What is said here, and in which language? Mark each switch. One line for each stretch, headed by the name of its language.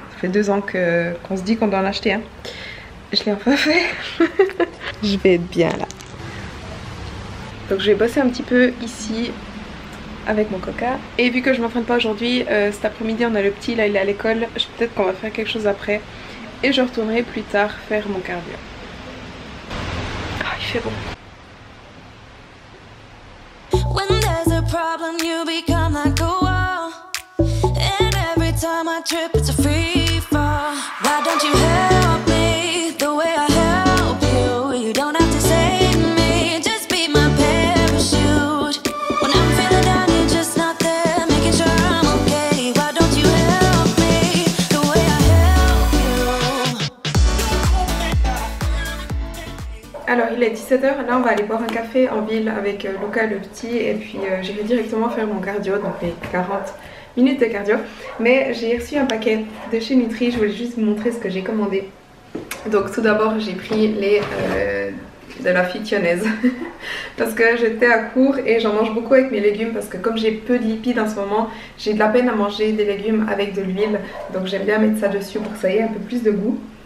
French: Ça fait 2 ans qu'on se dit qu'on doit en acheter un. Je l'ai enfin fait. Je vais être bien là. Donc je vais bosser un petit peu ici avec mon coca. Et vu que je m'entraîne pas aujourd'hui, cet après-midi on a le petit, là il est à l'école. Peut-être qu'on va faire quelque chose après. Et je retournerai plus tard faire mon cardio. Ah, il fait bon.
English: When there's a problem, you become like a wall. And every time I trip, it's a free fall. Why don't you help me the way I help you? You don't have to save me, just be my parachute. When I'm feeling down, you're just not there, making sure I'm okay. Why don't you help me the way I help you?
French: Alors il est 17h, là on va aller boire un café en ville avec Luca le petit et puis j'irai directement faire mon cardio, donc les 40 minutes de cardio. Mais j'ai reçu un paquet de chez Nutri, je voulais juste vous montrer ce que j'ai commandé. Donc tout d'abord j'ai pris les de la phytionnaise parce que j'étais à court et j'en mange beaucoup avec mes légumes parce que comme j'ai peu de lipides en ce moment, j'ai de la peine à manger des légumes avec de l'huile, donc j'aime bien mettre ça dessus pour que ça ait un peu plus de goût.